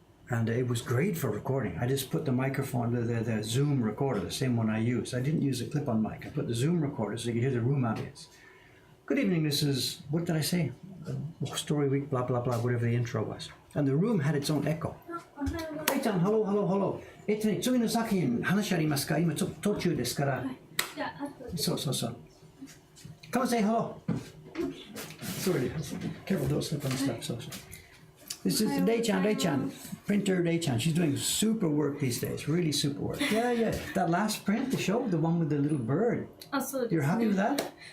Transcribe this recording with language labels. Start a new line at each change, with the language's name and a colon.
English: And it was great for recording. I just put the microphone, the Zoom recorder, the same one I use. I didn't use a clip-on mic. I put the Zoom recorder so you could hear the room ambience. Good evening, this is, what did I say? Story Week, blah, blah, blah, whatever the intro was. And the room had its own echo. Hey-chan, hello, hello, hello.
Japanese: 次の作品話ありますか？今途中ですから。そうそうそう。
English: Come and say hello. Sorry, careful, don't slip on the stuff. So. This is Day-chan, printer Day-chan. She's doing super work these days, really super work. Yeah, yeah. That last print, the show, the one with the little bird. You're happy with that?